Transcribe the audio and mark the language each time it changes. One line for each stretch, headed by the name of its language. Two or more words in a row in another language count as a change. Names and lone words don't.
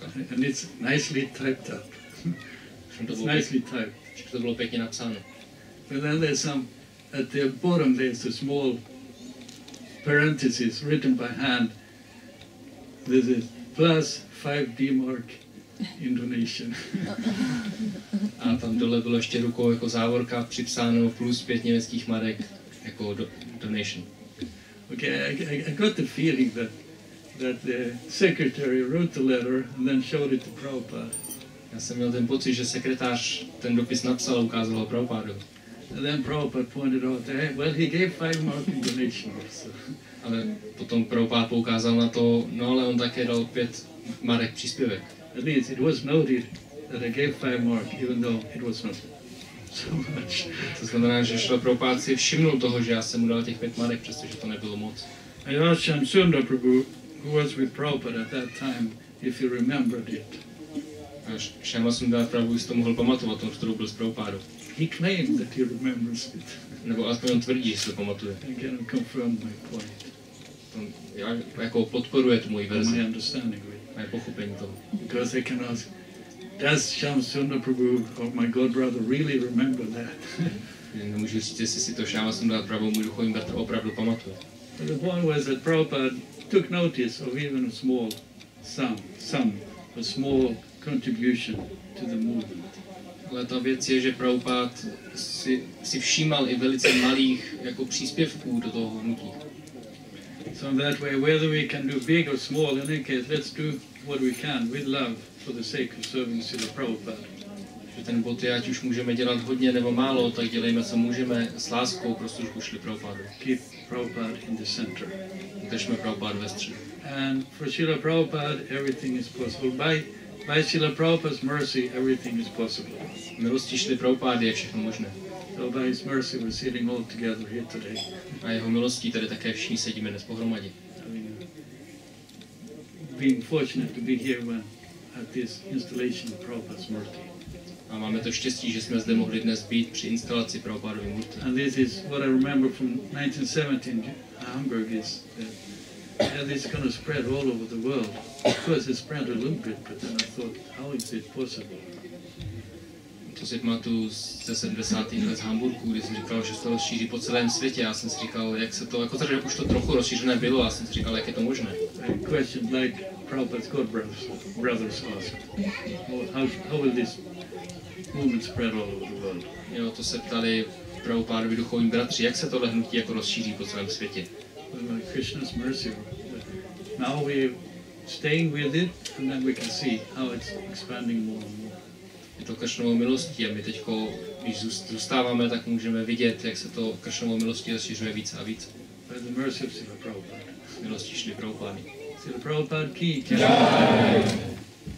English: And it's nicely typed up.
Czech: To bylo pěkně napsáno.
English: But then there's some, at the bottom there's a small parenthesis written by hand. This is plus 5 D-mark donation.
Czech: A tam dole bylo ještě rukou jako závorka připsáno plus 5 německých marek jako donation.
English: Okay, I got the feeling that the secretary wrote the letter and then showed it to Prabhupada.
Czech: Já jsem měl ten pocit, že sekretář ten dopis napsal a ukázal ho Prabhupadovi.
English: And then Prabhupada pointed out that, well, he gave 5 mark in donation also.
Czech: Ale potom Prabhupada poukázal na to, no ale on také dal 5 marek příspěvek.
English: At least it was noted that I gave 5 mark, even though it was not so much.
Czech: To znamená, že Srila Prabhupada si všimnul toho, že já jsem mu dal těch 5 marek, přestože to nebylo moc.
English: I asked Smita Prabhu, who was with Prabhupada at that time, if he remembered it.
Czech: A Smita Prabhu si to mohl pamatovat, on byl s Prabhupádou.
English: He claimed that he remembers it.
Czech: Nebo aspoň on tvrdí, že se to pamatuje.
English: I can confirm my point.
Czech: Já jako podporuje tu moji verzi.
English: My understanding of it.
Czech: Moje pochopení toho.
English: Because I can ask, does Smita Prabhu or my God brother really remember that?
Czech: Nemůžu říct, jestli si to Smita Prabhu, můj duchovní bratr, opravdu pamatuje.
English: The point was that Prabhupada took notice of even a small sum, a small contribution to the movement.
Czech: Ale ta věc je, že Prabhupada si všímal i velice malých jako příspěvků do toho hnutí.
English: So that way, whether we can do big or small, in any case, let's do what we can with love for the sake of serving Srila Prabhupada.
Czech: Že ten bod je, ať už můžeme dělat hodně nebo málo, tak dělejme, co můžeme s láskou pro službu Srila Prabhupada.
English: Keep Prabhupada in the center.
Czech: Držme Prabhupada ve středu.
English: And for Srila Prabhupada, everything is possible. By Srila Prabhupada's mercy, everything is possible.
Czech: Milostí Srila Prabhupada je všechno možné.
English: So by his mercy, we're sitting all together here today.
Czech: A jeho milostí tady také všichni sedíme dnes pohromadě.
English: Being fortunate to be here at this installation of Prabhupada's Murti.
Czech: A máme to štěstí, že jsme zde mohli dnes být při instalaci Prabhupadovy Murti.
English: And this is what I remember from 1917 in Hamburg is that this is going to spread all over the world. Of course, it spread a little bit, but then I thought, how is it possible?
Czech: To si pamatuju ze 70. let z Hamburku, kdy jsem říkal, že se to rozšíří po celém světě. Já jsem si říkal, jak se to, jako tady už to trochu rozšířené bylo, já jsem si říkal, jak je to možné.
English: A question like Prabhupada's God brothers asked, how will this movement spread all over the world?
Czech: Jo, to se ptali Prabhupadovi duchovní bratři, jak se tohle hnutí jako rozšíří po celém světě.
English: Well, Krishna's mercy. Now we're staying with it, and then we can see how it's expanding more and more.
Czech: Je to Kršnovou milostí a my teďko, když zůstáváme, tak můžeme vidět, jak se to Kršnovou milostí rozšiřuje více a více.
English: By the mercy of Srila Prabhupada.
Czech: Milostí Srila Prabhupada.
Hindi: Srila Prabhupada ki jai.